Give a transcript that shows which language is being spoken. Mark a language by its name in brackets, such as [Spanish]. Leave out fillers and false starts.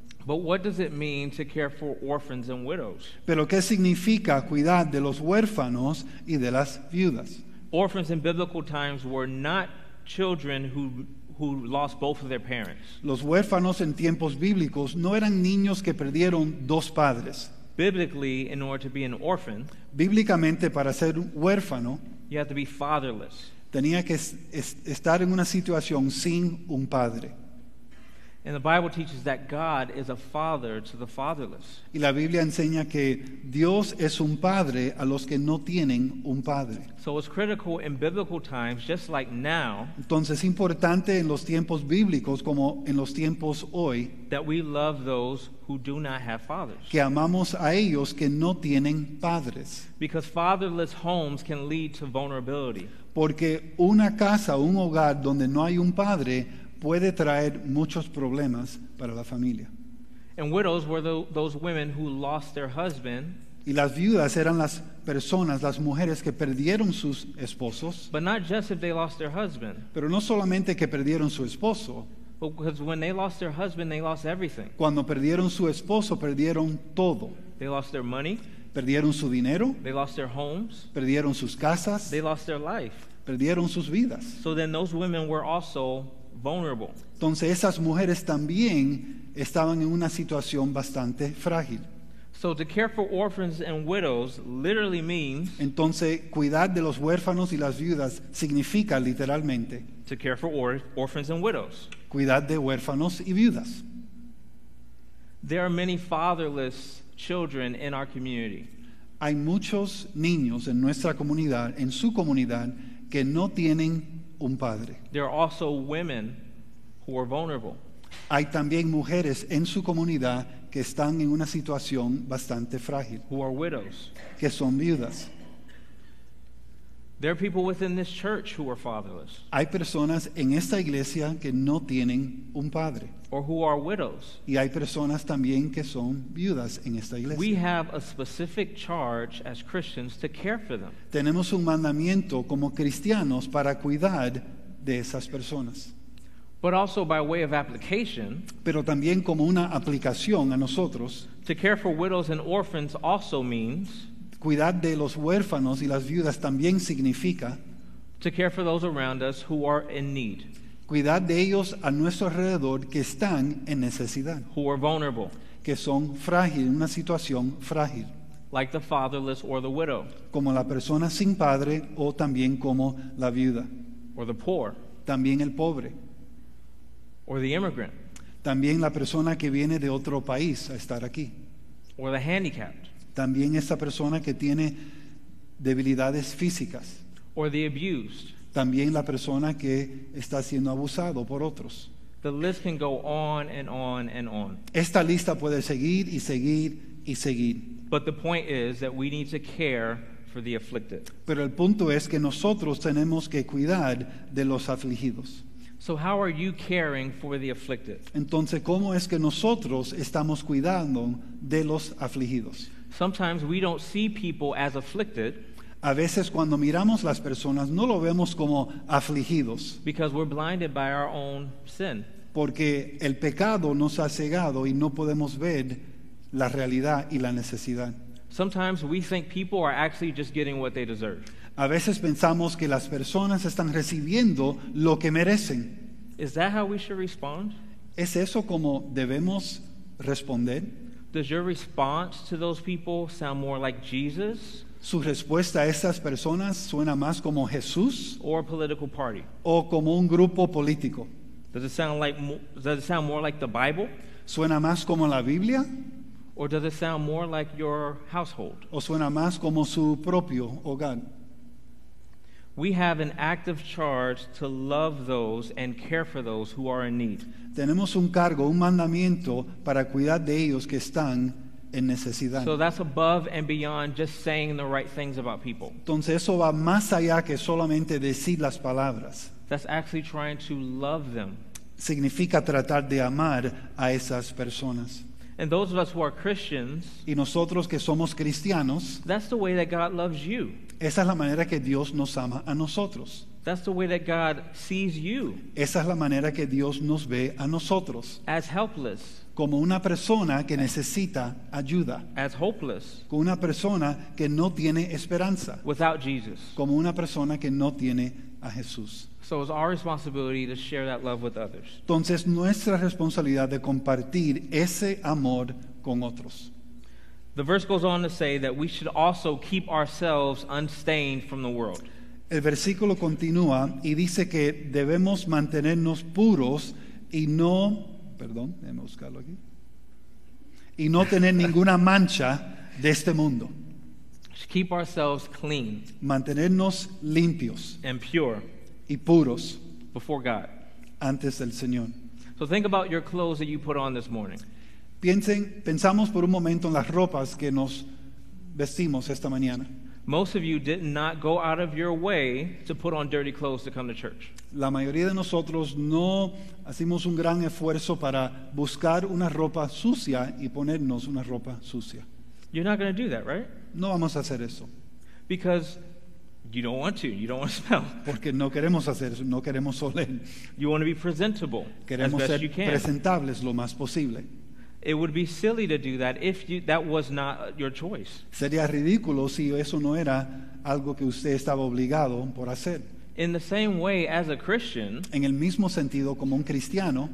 [English] But what does it mean to care for orphans and widows? [Spanish] Pero ¿qué significa cuidar de los huérfanos y de las viudas? [English] Orphans in biblical times were not children who lost both of their parents. [Spanish] Los huérfanos en tiempos bíblicos no eran niños que perdieron dos padres. [English] Biblically, in order to be an orphan, [Spanish] Bíblicamente, para ser un huérfano, [English] You have to be fatherless. [Spanish] Tenía que estar en una situación sin un padre. [English] And the Bible teaches that God is a father to the fatherless. [Spanish] Y la Biblia enseña que Dios es un padre a los que no tienen un padre. [English] So it's critical in biblical times, just like now, [Spanish] Entonces es importante en los tiempos bíblicos como en los tiempos hoy [English] that we love those who do not have fathers. [Spanish] que amamos a ellos que no tienen padres. [English] Because fatherless homes can lead to vulnerability. [Spanish] Porque una casa, un hogar donde no hay un padre puede traer muchos problemas para la familia. [English] And widows were those women who lost their husband, [Spanish] Y las viudas eran las personas, las mujeres que perdieron sus esposos, [English] but not just if they lost their husband, [Spanish] pero no solamente que perdieron su esposo. [English] but because when they lost their husband, they lost everything. [Spanish] Cuando perdieron su esposo, perdieron todo. [English] They lost their money, [Spanish] Perdieron su dinero, [English] they lost their homes, [Spanish] perdieron sus casas, [English] they lost their life. [Spanish] perdieron sus vidas. [English] So then those women were also vulnerable. [Spanish] Entonces esas mujeres también estaban en una situación bastante frágil. [English] So to care for orphans and widows literally means [Spanish] Entonces cuidar de los huérfanos y las viudas significa literalmente [English] to care for orphans and widows. [Spanish] cuidar de huérfanos y viudas. [English] There are many fatherless children in our community. [Spanish] Hay muchos niños en nuestra comunidad, en su comunidad, que no tienen un padre. [English] There are also women who are vulnerable. [Spanish] Hay también mujeres en su comunidad que están en una situación bastante frágil, [English] Who are widows. [Spanish] que son viudas. [English] There are people within this church who are fatherless [Spanish] Hay personas en esta iglesia que no tienen un padre. [English] or who are widows. [Spanish] Y hay personas también que son viudas en esta [English] We [Spanish] iglesia. [English] have a specific charge as Christians to care for them. [Spanish] Tenemos un mandamiento como cristianos para cuidar de esas personas. [English] But also by way of application, [Spanish] Pero también como una aplicación a nosotros, [English] to care for widows and orphans also means [Spanish] cuidar de los huérfanos y las viudas también significa [English] to care for those around us who are in need, [Spanish] cuidar de ellos a nuestro alrededor que están en necesidad, [English] who are vulnerable, [Spanish] que son frágiles, en una situación frágil, [English] like the fatherless or the widow [Spanish] como la persona sin padre o también como la viuda, [English] or the poor [Spanish] también el pobre, [English] or the immigrant [Spanish] también la persona que viene de otro país a estar aquí, [English] or the handicapped [Spanish] también esa persona que tiene debilidades físicas, [English] or the abused. [Spanish] también la persona que está siendo abusado por otros. [English] The list can go on and on and on. [Spanish] Esta lista puede seguir y seguir y seguir. [English] But the point is that we need to care for the afflicted. [Spanish] Pero el punto es que nosotros tenemos que cuidar de los afligidos. [English] So how are you caring for the afflicted? [Spanish] Entonces, ¿cómo es que nosotros estamos cuidando de los afligidos? [English] Sometimes we don't see people as afflicted [Spanish] A veces cuando miramos las personas no lo vemos como afligidos, [English] because we're blinded by our own sin. [Spanish] porque el pecado nos ha cegado y no podemos ver la realidad y la necesidad. [English] Sometimes we think people are actually just getting what they deserve. [Spanish] A veces pensamos que las personas están recibiendo lo que merecen. [English] Is that how we should respond? [Spanish] ¿Es eso como debemos responder? [English] Does your response to those people sound more like Jesus [Spanish] ¿Su respuesta a estas personas suena más como Jesús [English] or a political party? [Spanish] o como un grupo político? [English] Does it sound more like the Bible, [Spanish] ¿Suena más como la Biblia [English] or does it sound more like your household? [Spanish] o suena más como su propio hogar? [English] We have an active charge to love those and care for those who are in need. [Spanish] Tenemos un cargo, un mandamiento para cuidar de ellos que están en necesidad. [English] So that's above and beyond just saying the right things about people. [Spanish] Entonces eso va más allá que solamente decir las palabras. [English] That's actually trying to love them. [Spanish] Significa tratar de amar a esas personas. [English] And those of us who are Christians, [Spanish] Y nosotros que somos cristianos, [English] that's the way that God loves you. [Spanish] esa es la manera que Dios nos ama a nosotros. [English] That's the way that God sees you, [Spanish] Esa es la manera que Dios nos ve a nosotros, [English] as helpless, [Spanish] como una persona que necesita ayuda, [English] as hopeless, [Spanish] como una persona que no tiene esperanza, [English] without Jesus. [Spanish] como una persona que no tiene a Jesús. [English] So it's our responsibility to share that love with others. [Spanish] Entonces, nuestra responsabilidad de compartir ese amor con otros. [English] The verse goes on to say that we should also keep ourselves unstained from the world. [Spanish] el versículo continúa y dice que debemos mantenernos puros y no, perdón, déjame buscarlo aquí, y no tener ninguna mancha de este mundo. [English] Keep ourselves clean [Spanish] Mantenernos limpios [English] and pure [Spanish] y puros [English] before God. [Spanish] antes del Señor. [English] So think about your clothes that you put on this morning. [Spanish] Pensamos por un momento en las ropas que nos vestimos esta mañana. [English] Most of you did not go out of your way to put on dirty clothes to come to church. [Spanish] La mayoría de nosotros no hacemos un gran esfuerzo para buscar una ropa sucia y ponernos una ropa sucia. [English] You're not going to do that, right? [Spanish] No vamos a hacer eso, [English] Because you don't want to. You don't want to smell. [Spanish] porque no queremos hacer eso, no queremos oler. [English] You want to be presentable as [Spanish] Queremos [English] best [Spanish] ser [English] you can. [Spanish] presentables lo más posible. [English] It would be silly to do that if that was not your choice. [Spanish] Sería ridículo si eso no era algo que usted estaba obligado por hacer. [English] In the same way, as a Christian, [Spanish] En el mismo sentido, como un cristiano,